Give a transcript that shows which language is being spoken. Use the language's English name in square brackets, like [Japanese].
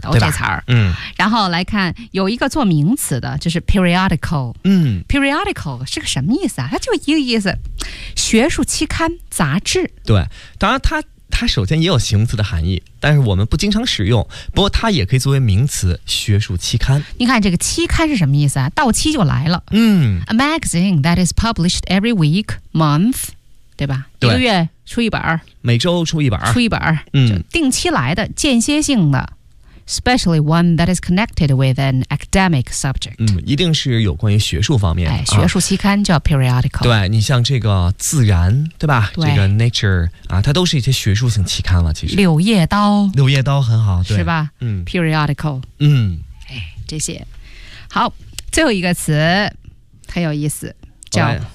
[Chinese] 都这词儿。然后来看有一个做名词的，就是 periodical。 periodical 是个什么意思啊？它就一个意思，学术期刊、杂志。对，当然它首先也有形容词的含义，但是我们不经常使用，不过它也可以作为名词，学术期刊。你看这个期刊是什么意思啊？到期就来了。 [English] A magazine that is published every week, month， [Chinese] 对吧？对，一个月出一本，每周出一本，出一本，定期来的，间歇性的。 [English] Especially one that is connected with an academic subject。 [Chinese] 一定是有关于学术方面的。学术期刊叫 periodical。对，你像这个《自然》，对吧？对，这个《Nature》它都是一些学术性期刊了。其实，《 柳叶刀》， 《柳叶刀》很好，对，是吧？periodical。 这些。好，最后一个词很有意思，叫